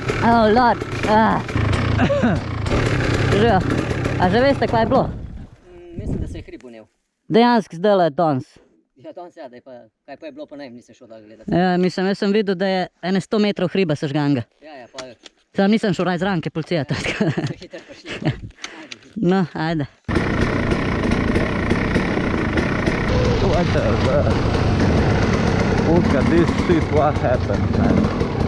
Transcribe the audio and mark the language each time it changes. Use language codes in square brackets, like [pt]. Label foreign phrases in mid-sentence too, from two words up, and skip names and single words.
[en] Oh lord. [sl] A že veste kaj je bilo? Mislim, da se je hrib unel. Dejansko zdaj je danes. Ja, danes ja, kaj pa je bilo, pa ne, nisem šel da gledati. Ja, mislim, jaz sem videl, da je ene 100 metrov hriba sežganga. Ja, pa Sam nisem šel raj zranke policija, tako. hitro prišli. No, ajde. [en] What the fuck? Look at this shit, what happened, man?